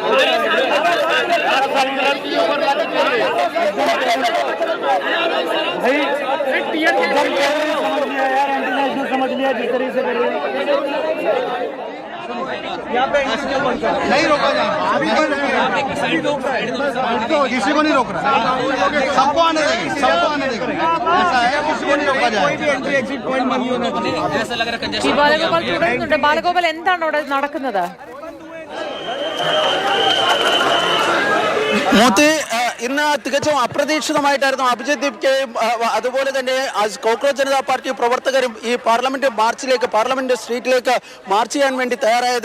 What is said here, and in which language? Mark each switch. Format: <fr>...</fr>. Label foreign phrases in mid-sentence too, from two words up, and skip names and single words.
<hi>समझ लिया जिस तरीके से नहीं रोका जाए, किसी को नहीं रोक रहा, सबको आने देंगे, सबको आने देंगे, ऐसा है, किसी को नहीं रोका जाए।</hi> <ml>ഈ ബാലഗോപാൽ തുടരുന്നുണ്ട്. ബാലഗോപാൽ എന്താണ് അവിടെ നടക്കുന്നത്? മോത്തി ഇന്ന് തികച്ചും അപ്രതീക്ഷിതമായിട്ടായിരുന്നു അഭിജിത് ദീപ്കയും അതുപോലെ തന്നെ കോക്രോച്ച് ജനതാ പാർട്ടി പ്രവർത്തകരും ഈ പാർലമെന്റ് മാർച്ചിലേക്ക്, പാർലമെന്റ് സ്ട്രീറ്റിലേക്ക് മാർച്ച് ചെയ്യാൻ വേണ്ടി തയ്യാറായത്.</ml>